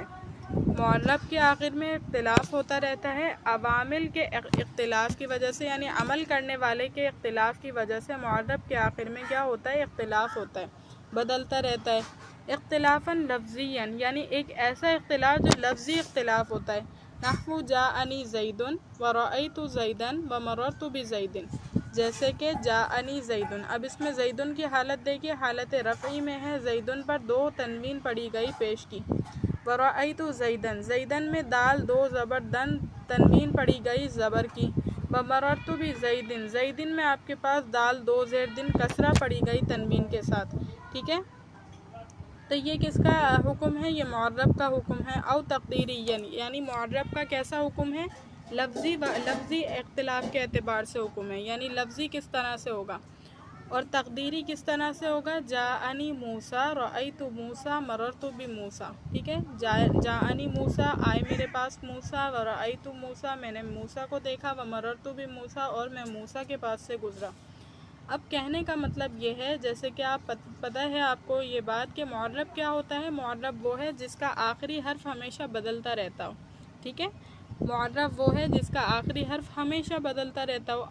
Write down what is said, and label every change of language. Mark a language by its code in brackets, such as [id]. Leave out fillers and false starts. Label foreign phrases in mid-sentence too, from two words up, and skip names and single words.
[ur] معرب کے آخر میں اختلاف ہوتا رہتا ہے عوامل کے اختلاف کی وجہ سے، یعنی عمل کرنے والے کے اختلاف کی وجہ سے معرب کے آخر میں کیا ہوتا ہے? اختلاف ہوتا ہے، بدلتا رہتا ہے. [ar] اختلافاً لفظياً [ur] یعنی ایک ایسا اختلاف جو لفظی اختلاف ہوتا ہے. [ar] نحو جاءني زيدٌ ورأيت زيداً ومررت بزيدٍ. [ur] جیسے کہ [ar] جاءني زيدٌ. [ur] اب اس میں زیدٌ کی حالت دیکھیے، حالت رفعی میں ہے. زیدٌ پر دو تنوین پڑی گئی پیش کی. [ar] ورأيت زيداً, [ur] زیداً میں دال دو زبر دن تنوین پڑی گئی زبر کی. [ar] ومررت بزيدٍ, [ur] زیدٍ میں آپ کے پاس دال دو زیر دن کسرہ پڑی گئی تنوین کے ساتھ۔ ٹھیک ہے. تو یہ کس کا حکم ہے؟ یہ معرب کا حکم ہے. [ar] أو تقديرياً [ur] یعنی معرب کا کیسا حکم ہے؟ لفظی اختلاف کے اعتبار سے حکم ہے، یعنی لفظی کس طرح سے ہوگا اور تقدیری کس طرح سے ہوگا. [ar] جاءني موسى رأيت موسى مررت بموسى. [ur] ٹھیک ہے. [ar] جاءني موسى, [ur] آئے میرے پاس موسیٰ, [ar] ورأيت موسى, [ur] میں نے موسیٰ کو دیکھا, [ar] ومررت بموسى, [ur] اور میں موسیٰ کے پاس سے گزرا. اب کہنے کا مطلب یہ ہے، جیسے کہ آپ پتا ہے آپ کو یہ بات کہ معرب کیا ہوتا ہے? معرب وہ ہے جس کا آخری حرف ہمیشہ بدلتا رہتا ہو. ٹھیک ہے. معرب وہ ہے جس کا آخری حرف ہمیشہ بدلتا رہتا ہو.